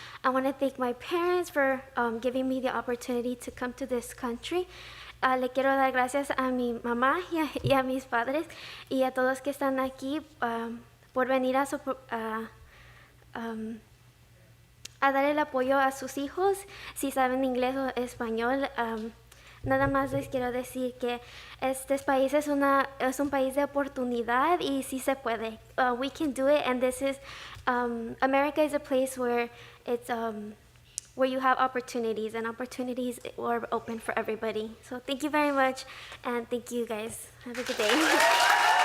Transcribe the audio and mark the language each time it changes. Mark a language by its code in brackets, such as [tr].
[en] I want to thank my parents for giving me the opportunity to come to this country. [es] Le quiero dar gracias a mi mamá y a mis padres y a todos que están aquí por venir a dar el apoyo a sus hijos, si saben inglés o español. Nada más les quiero decir que este país es un país de oportunidad y sí se puede. [en] We can do it, and this is America is a place where it's where you have opportunities, and opportunities are open for everybody. So thank you very much, and thank you guys. Have a good day.